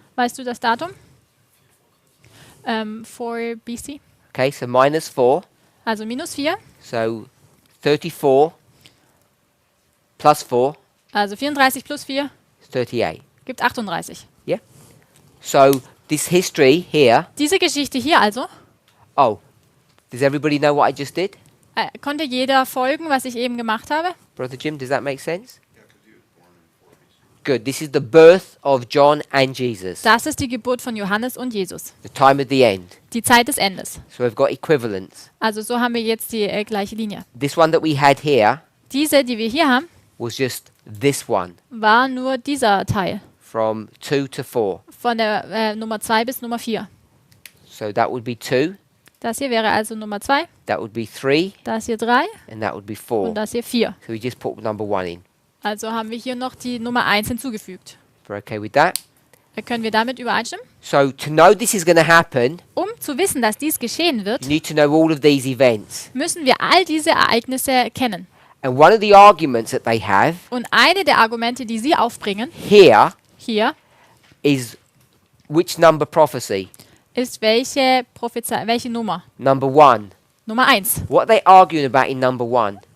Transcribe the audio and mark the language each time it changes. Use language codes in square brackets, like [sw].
[de] Weißt du das Datum? 4 BC. [en] Okay, so minus 4. [de] Also minus 4. [en] So 34 plus 4 [de] Also 34 plus 4 [en] is 38. [de] gibt 38. [en] Yeah? So this history here, [de] Diese Geschichte hier also, [en] oh, does everybody know what I just did? [de] konnte jeder folgen, was ich eben gemacht habe? [en] Brother Jim, does that make sense? Good. This is the birth of John and Jesus. [de] Das ist die Geburt von Johannes und Jesus. [en] The time of the end. [de] Die Zeit des Endes. [en] So we've got equivalents. [de] Also so haben wir jetzt die gleiche Linie. [en] This one that we had here [de] Diese, die wir hier haben, [en] was just this one [de] war nur dieser Teil. [en] from 2 to 4. [de] Von der Nummer 2 bis Nummer 4. [en] So that would be 2, [de] Das hier wäre also Nummer 2, [en] that would be 3, [de] das hier 3 [en] and that would be [de] und [en] 4. [de] das hier 4. [en] So we just put number 1 in. [de] Also haben wir hier noch die Nummer 1 hinzugefügt. [en] We're okay with that? [de] Können wir damit übereinstimmen? [en] So to know this is going to happen, [de] Um zu wissen, dass dies geschehen [en] you [de] wird, [en] need to know all of these events. [de] müssen wir all diese Ereignisse kennen. [en] And one of the arguments that they have [de] Und eine der Argumente, die sie aufbringen, [en] here [de] hier, [en] is which number prophecy? [de] ist welche Nummer? [en] Number 1. [de] Nummer 1. [en] What are they arguing about in number 1?